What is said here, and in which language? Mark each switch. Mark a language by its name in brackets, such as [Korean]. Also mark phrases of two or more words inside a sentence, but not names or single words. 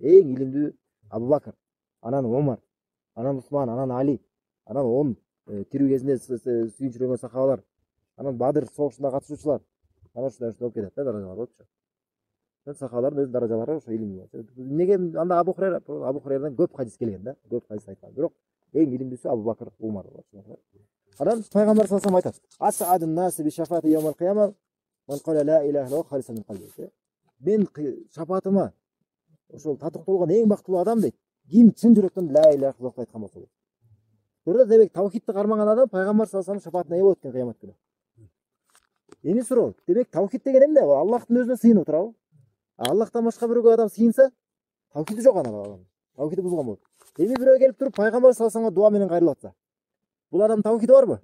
[Kyrgyz] Эң илимдүү Абу Бакр, анан Омар, анан Усман, анан Али, анан 10 тирүү кезинде сүйүнчүрөнгөн сахабалар, анан Бадыр согушунда катышуучулар. Анан ушундай болуп кетет да, даражалар болчу. Сахабалардын өз даражалары ошо илимдүү. Неге анда Абу Хурайрадан көп хадис келген да, көп хадис айткан. Бирок эң илимдүүсү Абу Бакр, Умар болчу. Анан пайгамбар [Arabic] صلى الله عليه [Kyrgyz] айтат: [Arabic] "أسعد الناس بشفاعتي يوم القيامة من قال لا إله إلا الله خالصا من قلبه." [Kyrgyz] Мен шафаатыма ошол татыктуу болгон эң бактылуу адам дейт. Ким чын жүрөктөн [Arabic] لا إله إلا الله [Kyrgyz] айткан болсо дейт. Көрдүңүз, демек таухидти кармаган адам пайгамбар [Arabic] صلى الله عليه [Kyrgyz] шафаатына ээ болот экен кыямат күнү. Эми суроо, демек таухид деген эмне? Аллахтын өзүнө сыйынып турабы? Аллахтан башка бирөөгө адам сыйынса, таухиди жок анан. Таухиди бузулган болот. Эми бирөө келип туруп пайгамбар [Arabic] صلى الله عليه [Kyrgyz] дуа менен кайрылып атса, бул адам таухиди барбы?